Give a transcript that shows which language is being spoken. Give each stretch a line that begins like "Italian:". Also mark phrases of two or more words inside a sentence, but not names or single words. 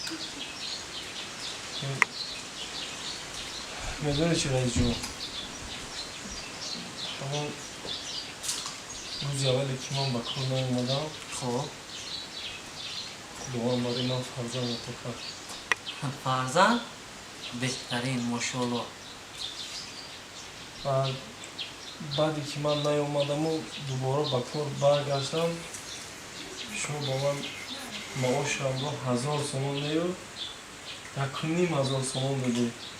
Persian: میدونی چی رئیس جون همون روز اولی که من با کار نیومدم خب دوام برای من فرزند تو کرد
Tajik: фарзанд беҳтарин мошоалло. баъде ки ман наёмадаму дубора ба кор баргаштам, шумо ба ман маошамро 1000 сомон меёд, 1500 сомон медоҳед.